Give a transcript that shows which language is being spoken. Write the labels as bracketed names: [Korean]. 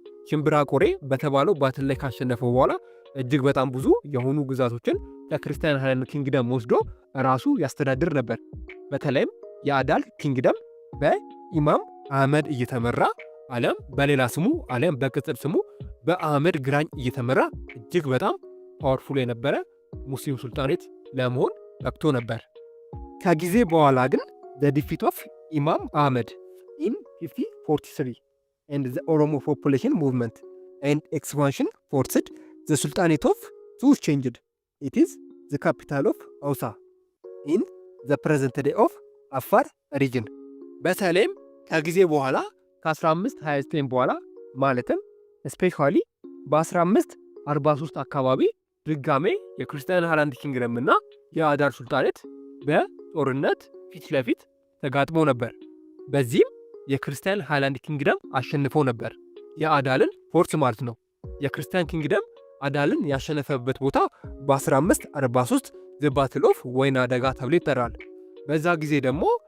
[Amharic] ሽምብራ ቆሬ በተባለው ባትል ላይ ካሸነፈው በኋላ እጅግ በጣም ብዙ የሆኑ ግዛቶችን ከክርስቲያን ሃይላንድ ኪንግደም ወስዶ ራሱ ያስተዳድር ነበር። በተለይም የአዳል ኪንግደም በኢማም አህመድ እየተመራ አሊያም በሌላ ስሙ አሊያም በቅጽል ስሙ በአህመድ ግራኝ እየተመራ እጅግ በጣም ፓወርፉል የነበረ ሙስሊም ሱልጣኔት ለመሆን በቅቶ ነበር። ከጊዜ በኋላ ግን [English] the defeat of ኢማም አህመድ in 1543 and the Oromo population movement and expansion forced the sultanate of to changed. It is the capital of Hausa in the present day of አፋር region. [Amharic] በተለይም ከጊዜ በኋላ ከ1529 በኋላ ማለትም ስፔሻሊ በ1543 አካባቢ ድጋሜ የክርስቲያን ሃይላንድ ኪንግደም እና የአዳል ሱልጣኔት በጦርነት ፊት ለፊት ተጋጥሞ ነበር። በዚህም የክርስቲያን ሃይላንድ ኪንግደም አሸንፎ ነበር የአዳልን ፎርስ ማለት ነው። የክርስቲያን ኪንግደም አዳልን ያሸነፈበት ቦታ በ1543 ዘ ባትል ኦፍ ወይና ደጋ ተብሎ ይጠራል። በዛ ጊዜ ደግሞ